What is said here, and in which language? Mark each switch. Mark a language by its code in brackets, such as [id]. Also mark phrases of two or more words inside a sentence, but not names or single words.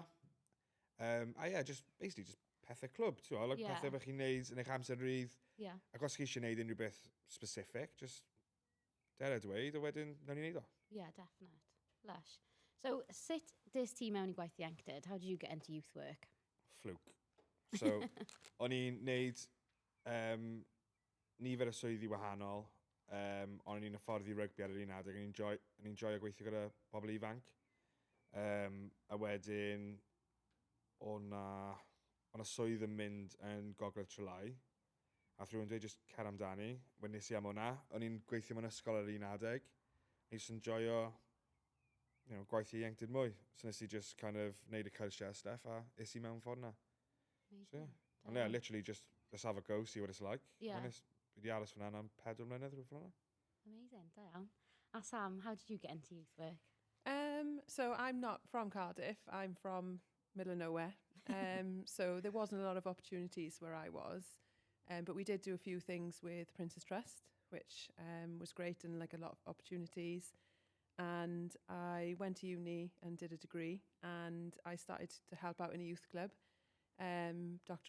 [cy] Just pethau clwb, pethau bych chi'n neud yn eich amser rydd. Yeah. Ac os chi eisiau neud unrhyw beth specific, just dera dweud, a wedyn, nawn ni neud o. [en] Yeah, definite. Lush. [cy] So, sut dys ti mewn I gwaith ieuenctid? [en] How did you get into youth work? Fluke. So, [cy] o'n i'n neud nifer o swyddi wahanol, ond o'n i'n hyfforddi rygbi ar yr un adeg, o'n i'n enjoy gweithio gyda bobl ifanc. A wedyn, o'na swydd yn mynd yn Gogledd Trelai, a rhywun dweud just cer amdani, wedyn nes I am hwnna. O'n i'n gweithio mewn ysgol ar yr un adeg. Nes i'n enjoyo gwaith ieuenctid mwy. So nes I just neud y cyrsiau a stuff, a es I mewn ffordd na. [en] So yeah. Ond yeah, literally just, let's have a go, see what it's like. Yeah. [cy] Fi di aros fyna am 4 mlynedd rhywbeth fel yna. Amazing, da iawn. A Sam, [en] how did you get into youth work? So I'm not from Cardiff. I'm from middle of nowhere. So there wasn't a lot of opportunities where I was. But we did do a few things with Princess Trust, which was great and a lot of opportunities. And I went to uni and did a degree, and I started to help out in a youth club, Dr.